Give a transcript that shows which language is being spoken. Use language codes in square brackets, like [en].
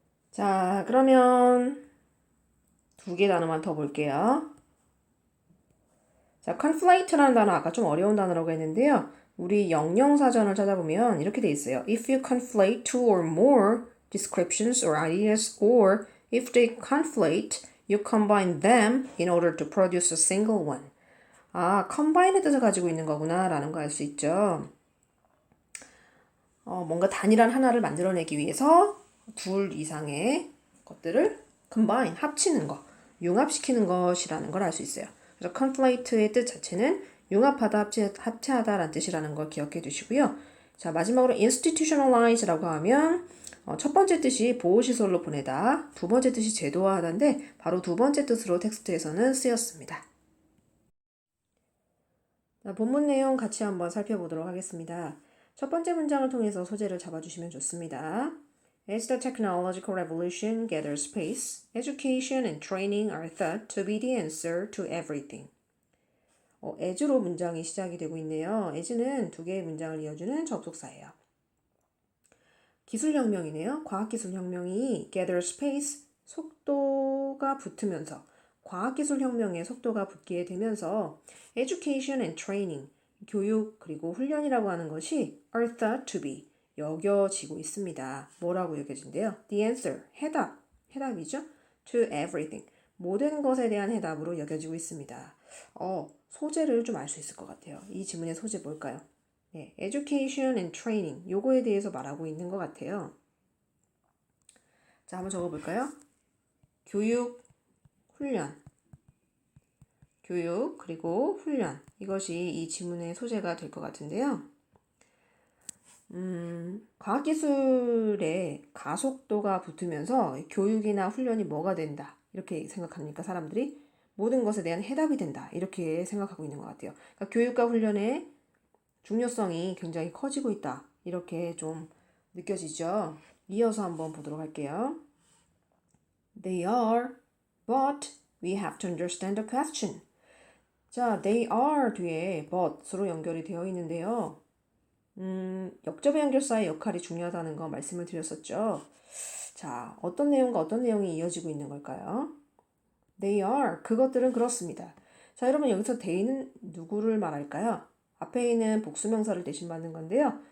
[ko] 자, 그러면 두 개 단어만 더 볼게요. 자, conflate라는 단어 아까 좀 어려운 단어라고 했는데요. 우리 영영사전을 찾아보면 이렇게 돼 있어요. [en] If you conflate two or more descriptions or ideas, or if they conflate, you combine them in order to produce a single one. [ko] 아, combine의 뜻을 가지고 있는 거구나 라는 거 알 수 있죠. 뭔가 단일한 하나를 만들어내기 위해서 둘 이상의 것들을 combine, 합치는 거, 융합시키는 것이라는 걸 알 수 있어요. 그래서 conflate의 뜻 자체는 융합하다, 합체하다라는 뜻이라는 걸 기억해 두시고요. 자, 마지막으로 institutionalize라고 하면 첫 번째 뜻이 보호시설로 보내다, 두 번째 뜻이 제도화하다인데 바로 두 번째 뜻으로 텍스트에서는 쓰였습니다. 자, 본문 내용 같이 한번 살펴보도록 하겠습니다. 첫 번째 문장을 통해서 소재를 잡아주시면 좋습니다. [en] As the technological revolution gathers pace, education and training are thought to be the answer to everything. [ko] as로 문장이 시작이 되고 있네요. as는 두 개의 문장을 이어주는 접속사예요. 기술혁명이네요. 과학기술혁명이 [en] gathers pace, [ko] 속도가 붙으면서 과학기술혁명의 속도가 붙게 되면서 [en] education and training, [ko] 교육 그리고 훈련이라고 하는 것이 [en] are thought to be, [ko] 여겨지고 있습니다. 뭐라고 여겨진대요? The answer, 해답이죠. [en] To everything, [ko] 모든 것에 대한 해답으로 여겨지고 있습니다. 소재를 좀 알 수 있을 것 같아요. 이 지문의 소재 뭘까요? 네, [en] education and training, [ko] 요거에 대해서 말하고 있는 것 같아요. 자, 한번 적어볼까요? 교육, 훈련. 교육, 그리고 훈련. 이것이 이 지문의 소재가 될 것 같은데요. 과학기술에 가속도가 붙으면서 교육이나 훈련이 뭐가 된다. 이렇게 생각합니까, 사람들이? 모든 것에 대한 해답이 된다. 이렇게 생각하고 있는 것 같아요. 그러니까 교육과 훈련의 중요성이 굉장히 커지고 있다. 이렇게 좀 느껴지죠. 이어서 한번 보도록 할게요. [en] They are, but we have to understand the question. [ko] 자, [en] they are [ko] 뒤에 but으로 연결이 되어 있는데요. 역접의 연결사의 역할이 중요하다는 거 말씀을 드렸었죠. 자, 어떤 내용과 어떤 내용이 이어지고 있는 걸까요? [en] They are. [ko] 그것들은 그렇습니다. 자, 여러분 여기서 they는 누구를 말할까요? 앞에 있는 복수명사를 대신 받는 건데요.